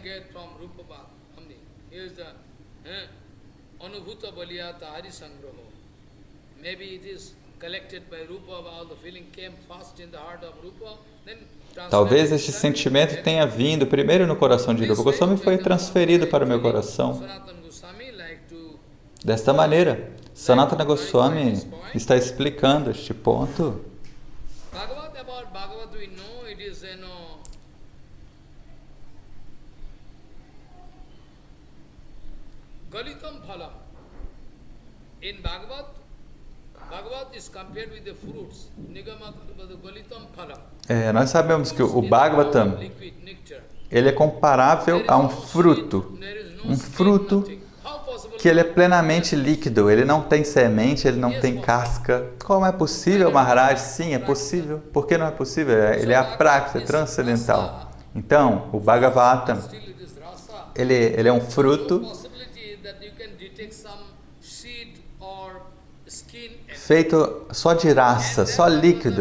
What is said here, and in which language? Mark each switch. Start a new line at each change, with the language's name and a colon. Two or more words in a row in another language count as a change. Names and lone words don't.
Portuguese: Talvez este sentimento tenha vindo primeiro no coração de Rupa Goswami e foi transferido para o meu coração. Desta maneira, Sanatana Goswami está explicando este ponto.
Sanskrit: Galitam phalam.
English: In Bhagavad is compared with the fruits.
Sanskrit: Nigama galitam phalam.
Portuguese: Nós sabemos que o Bhagavatam ele é comparável a um fruto que ele é plenamente líquido, ele não tem semente, ele não tem casca. Como é possível, Maharaj? Sim, é possível. Por que não é possível? Ele é a prática transcendental. Então, o Bhagavatam, ele é um fruto feito só de rasa, só líquido.